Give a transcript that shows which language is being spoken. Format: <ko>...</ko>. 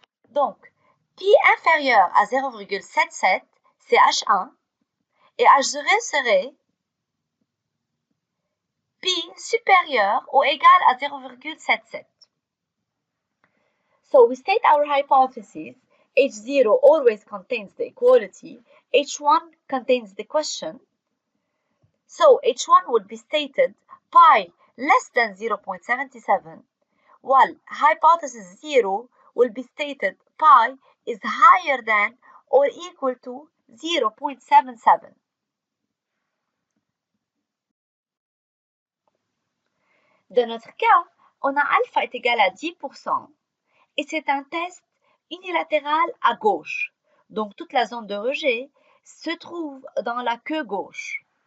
<fr>Donc, pi inférieur à 0,77, c'est H1, et H0 serait pi supérieur ou égal à 0,77.</fr> <en>So we state our hypothesis. H0 always contains the equality. H1 contains the question. So H1 would be stated pi less than 0.77, while hypothesis 0 will be stated pi is higher than or equal to 0.77.</en> <fr>Dans notre cas, on a alpha est égal à 10% et c'est un test unilatéral à gauche. Donc toute la zone de rejet se trouve dans la queue gauche.</fr>